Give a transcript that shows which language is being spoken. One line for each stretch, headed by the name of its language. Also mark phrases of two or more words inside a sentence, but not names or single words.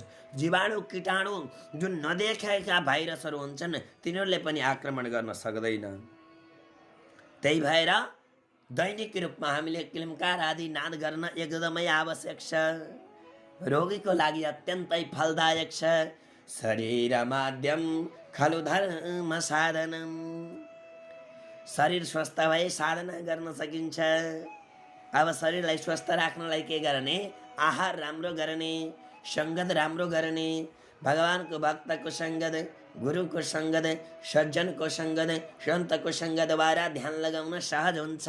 Nepali: जीवाणु, कीटाणु, जुन नदेखेका भाइरसहरू हुन्छन्, तिनीहरूले पनि आक्रमण गर्न सक्दैन। त्यही भएर दैनिक रूपमा हामीले क्लिमकार आदि नाद गर्न एकदमै आवश्यक छ। रोगीको लागि अत्यन्तै फलदायक छ।
Sanskrit: शरीर माध्यम खलु धर्म साधनम,
Nepali: शरीर स्वस्थ भए साधना गर्न सकिन्छ। अब शरीरलाई स्वस्थ राख्नलाई के गर्ने? आहार राम्रो गर्ने, सङ्गत राम्रो गर्ने, भगवानको भक्तको सङ्गत, गुरुको सङ्गत, सज्जनको सङ्गत, सन्तको सङ्गतद्वारा ध्यान लगाउन सहज हुन्छ।